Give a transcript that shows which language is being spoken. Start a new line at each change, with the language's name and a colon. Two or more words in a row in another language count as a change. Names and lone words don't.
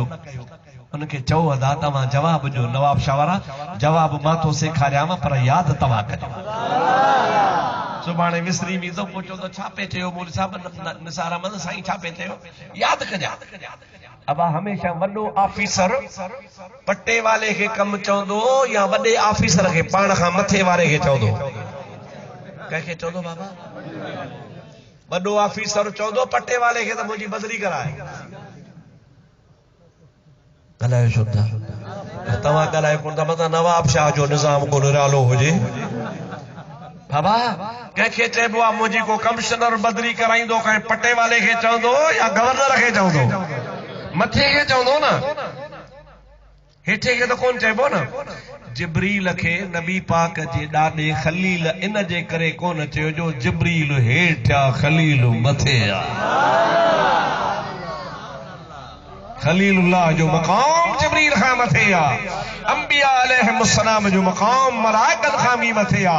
Sindhi: उनखे चओ अदा तव्हां जवाब ॾियो, नवाब शाह वारा जवाब मां थो सेखारियांव, पर यादि तव्हां कजो। सुभाणे विसरी वेंदो, पोइ चवंदो छा पे चयो मौलवी साहब, निसार अहमद साईं छा पे चयो, यादि कजां। अब हमेशा वॾो ऑफिसर पट्टे वाले खे कमु चवंदो या वॾे ऑफिसर खे पाण खां मथे वारे खे चवंदो? कंहिंखे चवंदो बाबा? वॾो ऑफिसर चवंदो पट्टे वाले खे त मुंहिंजी बदली कराए। ॻाल्हायो छो था? तव्हां ॻाल्हायो कोन था, मतिलबु नवाब शाह जो निज़ाम को निरालो हुजे। बाबा कंहिंखे चइबो आहे मुंहिंजी को कमिश्नर बदली कराईंदो, कंहिं पट्टे वाले खे चवंदो या गवर्नर खे चवंदो? मथे खे चवंदो न, हेठे खे त कोन चइबो न। जिब्रील खे नबी पाक जे ॾाॾे खलील इन जे करे कोन चयो जो जिब्रील हेठि आहे, खलील मथे आहे। खलीलुल्लाह जो मक़ाम जिब्रील खां मथे आहे, अंबिया अलैहिस्सलाम जो मक़ाम मलाइकत खां बि मथे आहे।